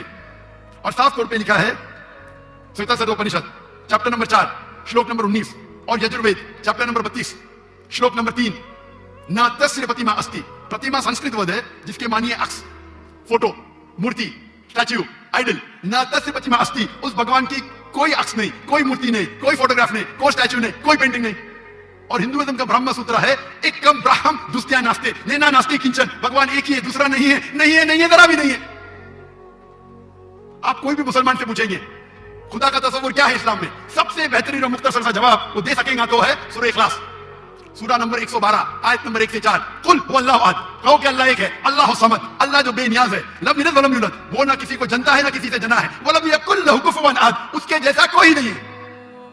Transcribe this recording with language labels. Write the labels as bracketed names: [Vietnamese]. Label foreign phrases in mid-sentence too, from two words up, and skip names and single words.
[Urdu] اور صاف طور پہ لکھا ہے سویتا سوتر اپنشد [English] chapter number [Urdu] 4 شلوک نمبر 19, اور یجروید [English] chapter number [Urdu] 32 شلوک نمبر 3, [Sanskrit] न तस्य प्रतिमा अस्ति. [Urdu] پتیما سنسکرت ورڈ ہے جس کے معنی ہے عکس, فوٹو, مورتی, [English] statue, idol. [Sanskrit] न तस्य प्रतिमा अस्ति, [Urdu] اس بھگوان کی کوئی عکس نہیں, کوئی مورتی نہیں, کوئی فوٹوگراف نہیں, کوئی اسٹیچو نہیں, کوئی پینٹنگ نہیں. اور ہندوازم کا برہما سوتر ہے [Sanskrit] एकम् ब्रह्म द्वितीया नास्ते, नेना नास्ते किंचन. [Urdu] بھگوان ایک ہی ہے دوسرا نہیں ہے, نہیں ہے, نہیں ہے, ذرا بھی نہیں ہے. آپ کوئی بھی مسلمان سے پوچھیں گے خدا کا تصور کیا ہے اسلام میں, سب سے بہترین اور مختصر سا جواب وہ دے سکیں گا تو ہے سورہ اخلاص, سورہ نمبر 112 آیت نمبر 1 سے 4. [Arabic] قل هو اللہ احد, [Urdu] کہو کہ اللہ ایک ہے, [Arabic] اللہ الصمد, [Urdu] اللہ جو بے نیاز ہے, [Arabic] لم یلد ولم یولد, [Urdu] وہ نہ کسی کو جنتا ہے نہ کسی سے جنا ہے, [Arabic] ولم یکن لہ کفوا احد, [Urdu] اس کے جیسا کوئی نہیں ہے.